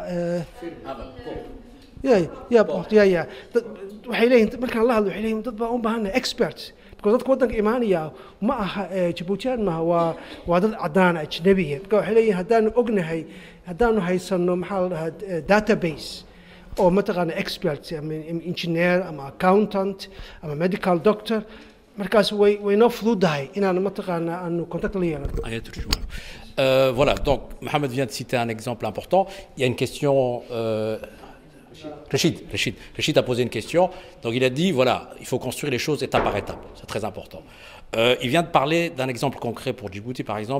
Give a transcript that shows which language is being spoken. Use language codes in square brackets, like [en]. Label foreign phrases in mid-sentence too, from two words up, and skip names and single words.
[so] ya waxay leeyihiin markaan la hadlo waxay leeyihiin dad baa u baahan experts because dadka waddanka imaanaya ma aha Djibouti ma waa dad cadaan ajnabiya marka waxay leeyihiin haddaanu ognahay haddaanu haysano maxaa la dhahaa database oo mataqaana experts ama engineer ama accountant ama [en] medical doctor [so] markaas way noo fududahay inaan mataqaana aanu contact la yeelano [fr] Voilà, donc Mohamed vient de citer un exemple important. Il y a une question. Rachid a posé une question. Donc il a dit voilà, il faut construire les choses étape par étape. C'est très important. Il vient de parler d'un exemple concret pour Djibouti, par exemple.